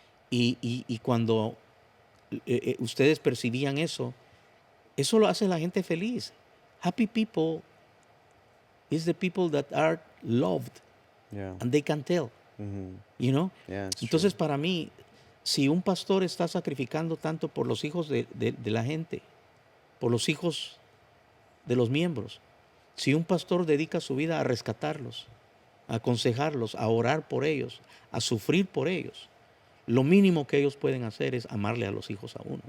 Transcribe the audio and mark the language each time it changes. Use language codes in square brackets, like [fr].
[es] Y cuando ustedes percibían eso, eso lo hace la gente feliz. [en] Happy people is the people that are loved Yeah. and they can tell, Mhm. you know? Yeah, it's [es] Entonces, [en] true. [es] para mí, si un pastor está sacrificando tanto por los hijos de la gente, por los hijos de los miembros, si un pastor dedica su vida a rescatarlos, a aconsejarlos, a orar por ellos, a sufrir por ellos, lo mínimo que ellos pueden hacer es amarle a los hijos a uno